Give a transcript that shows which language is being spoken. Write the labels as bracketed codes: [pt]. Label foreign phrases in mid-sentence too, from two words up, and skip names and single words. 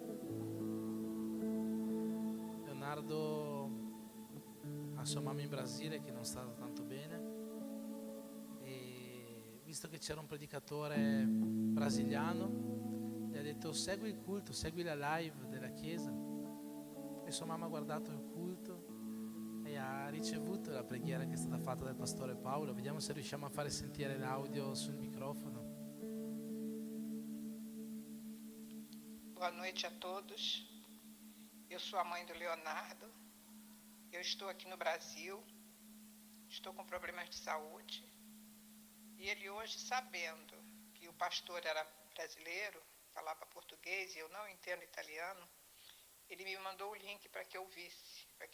[it] Leonardo ha sua mamma in Brasile che non sta tanto bene e visto che c'era un predicatore brasiliano gli ha detto: segui il culto, segui la live della chiesa, e sua mamma ha guardato il culto e ha ricevuto la preghiera che è stata fatta dal pastore Paolo. Vediamo se riusciamo a fare sentire l'audio sul microfono. [pt] Boa noite a todos. Eu sou a mãe do Leonardo. Eu estou aqui no Brasil. Estou com problemas de saúde. E ele hoje, sabendo que o pastor era brasileiro, falava português e eu não entendo italiano, ele me mandou o link para que eu ouvisse.